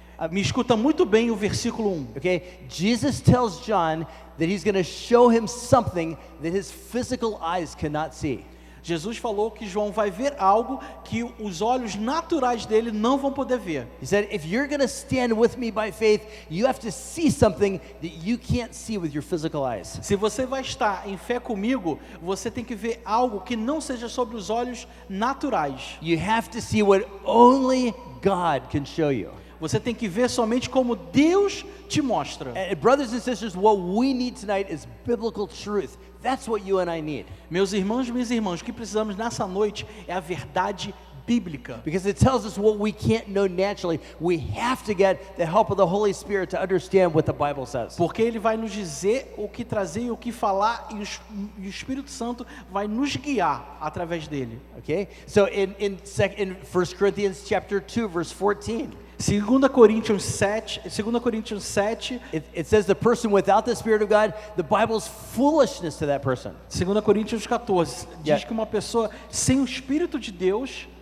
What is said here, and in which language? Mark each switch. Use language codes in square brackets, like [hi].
[pt] Me escuta muito bem o versículo 1. [en] Okay, Jesus tells John that he's going to show him something that his physical eyes cannot see. [pt] Jesus falou que João vai ver algo que os olhos naturais dele não vão poder ver. [en] He said, if you're going to stand with me by faith, you have to see something that you can't see with your physical eyes. [pt] Se você vai estar em fé comigo, você tem que ver algo que não seja sobre os olhos naturais. [en] You have to see what only God can show you. [pt] Você tem que ver somente como Deus te mostra. [en] And brothers and sisters, what we need tonight is biblical truth. That's what you and I need. [pt] Meus irmãos e minhas irmãs, o que precisamos nessa noite é a verdade bíblica. [en] Because it tells us what we can't know naturally. We have to get the help of the Holy Spirit to understand what the Bible says. [pt] Porque ele vai nos dizer o que trazer e o que falar, e o Espírito Santo vai nos guiar através dele. [en] Okay? So in 1 Corinthians chapter 2 verse 14, [pt] 2 Coríntios 7, [en] it says the person without the Spirit of God, the Bible's foolishness to that person. [pt] 2 Coríntios 14, diz [en] Yeah. [pt] que uma pessoa sem o Espírito de Deus,